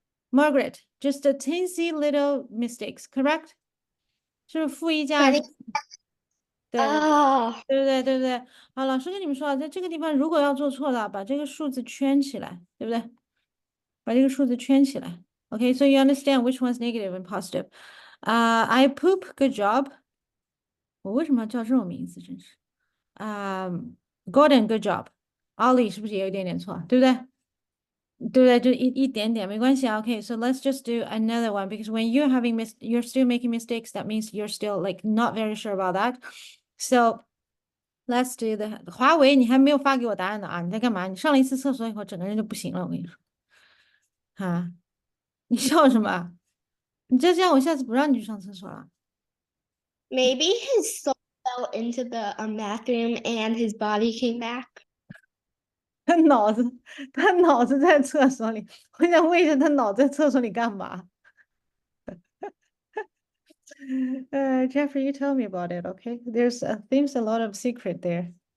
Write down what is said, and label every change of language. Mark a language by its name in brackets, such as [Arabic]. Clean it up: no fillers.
[English] Margaret, just a teensy little mistakes, correct? [Chinese] 是不是负一加？ [English] Funny. [Chinese] 对哦，对不对？对不对？好，老师跟你们说啊，在这个地方如果要做错了，把这个数字圈起来，对不对？把这个数字圈起来。 [English] Okay, so you understand which one's negative and positive. I poop, good job. [Chinese] 我为什么要叫这种名字？真是。 [English] Gordon, good job. [Chinese] Ollie 是不是也有一点点错？对不对？对不对？就一点点没关系啊。 [English] Okay, so let's just do another one because when you're having you're still making mistakes, that means you're still like not very sure about that. So let's do the [Chinese] 华为，你还没有发给我答案呢啊？你在干嘛？你上了一次厕所以后，整个人就不行了。我跟你说，啊，你笑什么？你再这样，我下次不让你去上厕所了。 [English] maybe his soul fell into the bathroom and his body came back. [Chinese] 他脑子在厕所里，我想问一下，他脑子在厕所里干嘛？ [English] Jeffrey, you tell me about it, okay? Seems a lot of secret there.